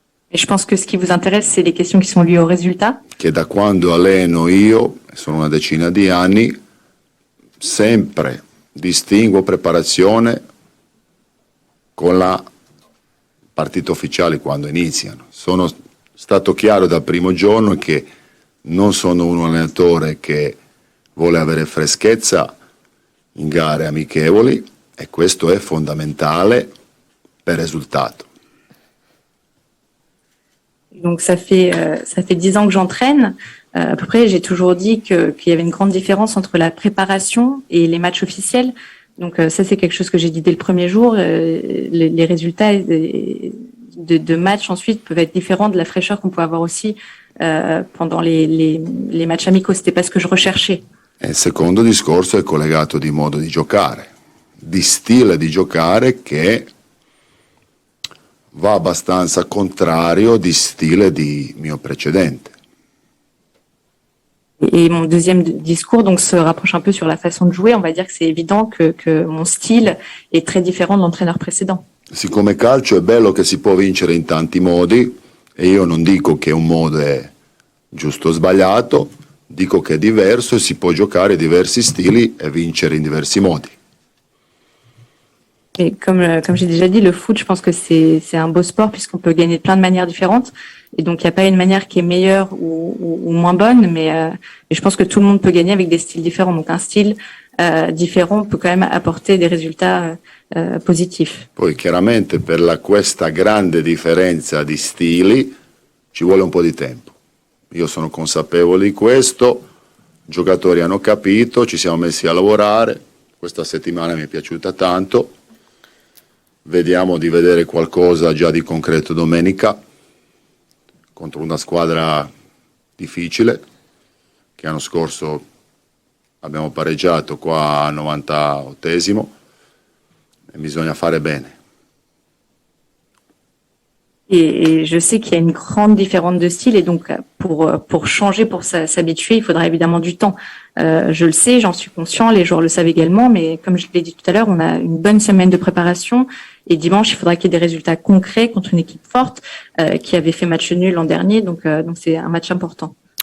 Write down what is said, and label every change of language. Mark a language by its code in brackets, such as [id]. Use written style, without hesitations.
[fr] Et je pense que ce qui vous intéresse, c'est les questions qui sont liées au résultat. [it] Che da quando alleno io, sono una decina di anni, sempre distingo preparazione con la partita ufficiale quando iniziano. Sono stato chiaro dal primo giorno che non sono un allenatore che vuole avere freschezza in gare amichevoli e questo è fondamentale per il risultato. [fr] Donc ça fait 10 ans que j'entraîne. À peu près, j'ai toujours dit qu'il y avait une grande différence entre la préparation et les matchs officiels. Donc ça, c'est quelque chose que j'ai dit dès le premier jour. Les résultats de matchs ensuite peuvent être différents de la fraîcheur qu'on peut avoir aussi pendant les matchs amicaux. C'était pas ce que je recherchais. [it] E il secondo discorso è collegato di modo di giocare, di stile di giocare che va abbastanza contrario di stile di mio precedente. [fr] Et mon deuxième discours donc se rapproche un peu sur la façon de jouer. On va dire que c'est évident que mon style est très différent de l'entraîneur précédent. [it] Siccome calcio è bello che si può vincere in tanti modi, e io non dico che un modo è giusto o sbagliato, dico che è diverso e si può giocare diversi stili e vincere in diversi modi. [fr] Et comme j'ai déjà dit, le foot, je pense que c'est un beau sport puisqu'on peut gagner de plein de manières différentes. Et donc, il n'y a pas une manière qui est meilleure ou moins bonne, mais je pense que tout le monde peut gagner avec des styles différents. Donc, un style différent peut quand même apporter des résultats positifs. [it] Poi chiaramente per questa grande differenza di stili ci vuole un po' di tempo. Io sono consapevole di questo, i giocatori hanno capito, ci siamo messi a lavorare, questa settimana mi è piaciuta tanto. Vediamo di vedere qualcosa già di concreto domenica contro una squadra difficile che l'anno scorso abbiamo pareggiato qua al 98esimo e bisogna fare bene. [fr] Et je sais qu'il y a une grande différence de style et donc pour changer, pour s'habituer, il faudra évidemment du temps. Je le sais, j'en suis conscient, les joueurs le savent également, mais comme je l'ai dit tout à l'heure, on a une bonne semaine de préparation et dimanche, il faudra qu'il y ait des résultats concrets contre une équipe forte qui avait fait match nul l'an dernier, donc c'est un match important.